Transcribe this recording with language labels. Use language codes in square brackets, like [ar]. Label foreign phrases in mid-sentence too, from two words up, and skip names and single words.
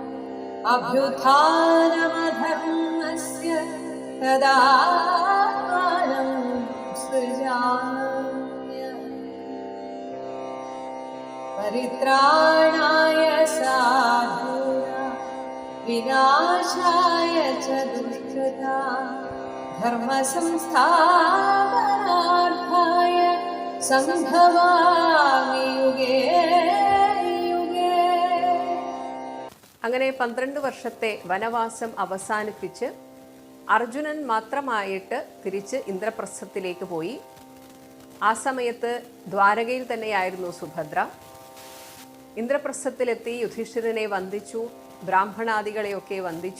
[sa] अभ्युत्थानमधर्मस्य तदात्मानं सृजाम्यहम् परित्राणाय साधूनां विनाशाय च दुष्कृतां धर्मसंस्थापनार्थाय സംഭവാമി യുഗേ യുഗേ. [ml] അങ്ങനെ 12 വർഷത്തെ വനവാസം അവസാനിപ്പിച്ച് അർജുനൻ മാത്രമായിട്ട് തിരിച്ച് ഇന്ദ്രപ്രസ്ഥത്തിലേക്ക് പോയി. ആ സമയത്ത് ദ്വാരകയിൽ തന്നെയായിരുന്നു സുഭദ്ര. ഇന്ദ്രപ്രസ്ഥത്തിലെത്തി യുധിഷ്ഠിരനെ വന്ദിച്ചു, ബ്രാഹ്മണാദികളെയൊക്കെ വന്ദിച്ചു.